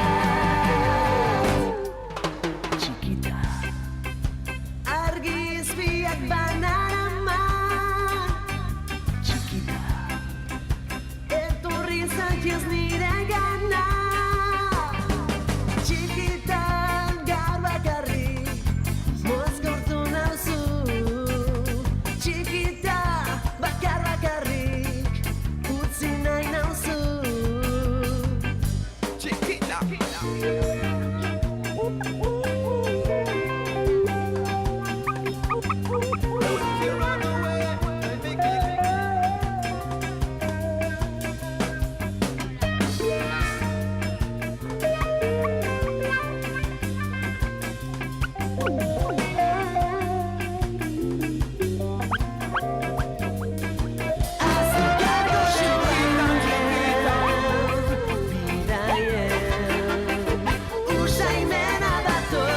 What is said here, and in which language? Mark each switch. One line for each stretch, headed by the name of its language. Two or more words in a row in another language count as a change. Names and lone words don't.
Basque: txikita argi izpiak banarama txikita etorri zaitez nire gana txikita gaur bakarrik mozkortu nauzu txikita bakarrik utzi nahi nauzu Chiquita.
English: If you run away, I make it.
Basque: azúcar goxoaren bidaien usaimena datorki